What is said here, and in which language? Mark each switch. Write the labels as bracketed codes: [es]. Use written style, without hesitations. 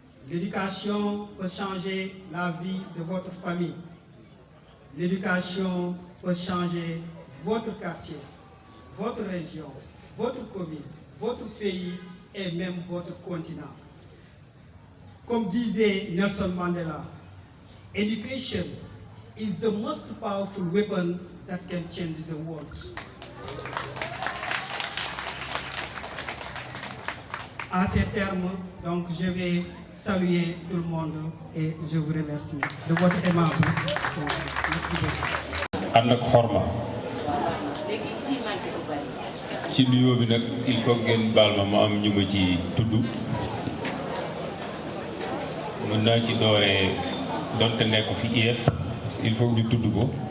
[fr] L'éducation peut changer la vie de votre famille. L'éducation peut changer votre quartier, votre région, votre commune, votre pays et même votre continent. Comme disait Nelson Mandela, [en] education is the most powerful weapon that can change the world. [fr] À ces termes, donc, je vais saluer tout le monde et je vous remercie de votre aimable. Merci beaucoup. [wo] ànd ak xorma ci nuyoo bi nag [fr] il faut [wo] ngeen baal ma am ñu ma ci tudd mën naa ci dooree donte nekku fi IEF il faut ñu tudd ko